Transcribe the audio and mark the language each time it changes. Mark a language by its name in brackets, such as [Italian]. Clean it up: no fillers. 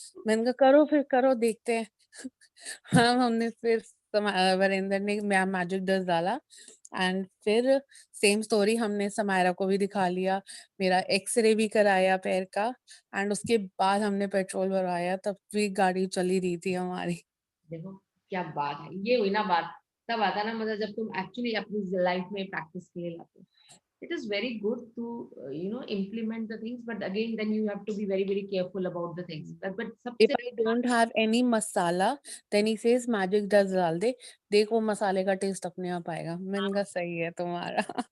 [Hindi] मैंने कहा करो फिर, करो देखते हैं। हाँ, हमने फिर वरिंदर ने मैजिक डस्ट डाला एंड फिर सेम स्टोरी, हमने समायरा को भी दिखा लिया, मेरा एक्सरे भी कराया पैर का एंड उसके बाद हमने पेट्रोल भरवाया, तब भी गाड़ी चली रही थी हमारी। देखो क्या बात है, ये हुई ना बात, तब आता ना मतलब जब तुम एक्चुअली अपनी लाइफ में प्रैक्टिस के लिए लाते हो। [English] It is very good to implement the things, but again then you have to be very very careful about the things, but If [Hindi] सबसे [English] I don't have any masala, then he says magic dust [Hindi] डाल दे, देख वो मसाले का test अपने आप आएगा। मैंने कहा सही है तुम्हारा।